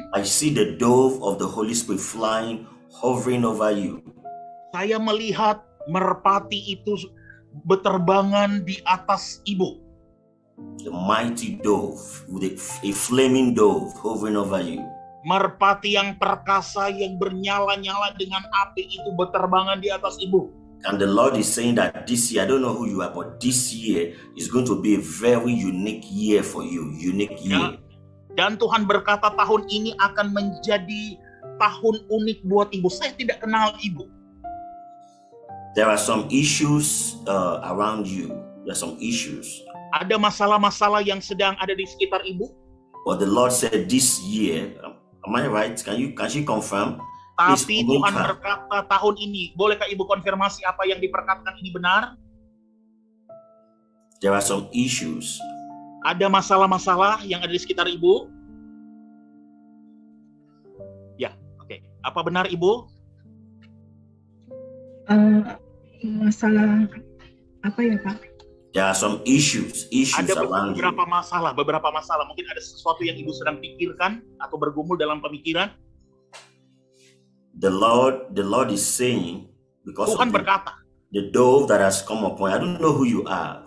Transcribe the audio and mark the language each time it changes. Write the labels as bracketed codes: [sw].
[en] I see the dove of the Holy Spirit flying, hovering over you. [id] saya melihat merpati itu berterbangan di atas ibu. [en] The mighty dove, with a flaming dove hovering over you. [id] Merpati yang perkasa yang bernyala-nyala dengan api itu berterbangan di atas ibu. [en] And the Lord is saying that this year, I don't know who you are, but this year is going to be a very unique year for you. Unique year. [id] Dan Tuhan berkata tahun ini akan menjadi tahun unik buat ibu. Saya tidak kenal ibu. [en] There are some issues around you. There are some issues. [id] Ada masalah-masalah yang sedang ada di sekitar ibu. [en] But the Lord said this year, am I right? Can she confirm? [id] Tapi [en] Please [id] Tuhan [en] confirm. [id] berkata tahun ini, bolehkah ibu konfirmasi apa yang diperkatakan ini benar? [en] There are some issues. [id] Ada masalah-masalah yang ada di sekitar ibu? Ya, oke. Apa benar ibu? Masalah apa ya, Pak? [en] There are some issues [id] Ada [en] around you. [id] beberapa masalah. Mungkin ada sesuatu yang ibu sedang pikirkan atau bergumul dalam pemikiran. [en] The Lord is saying, because of [id] Tuhan berkata, [en] the dove that has come upon you. I don't know who you are.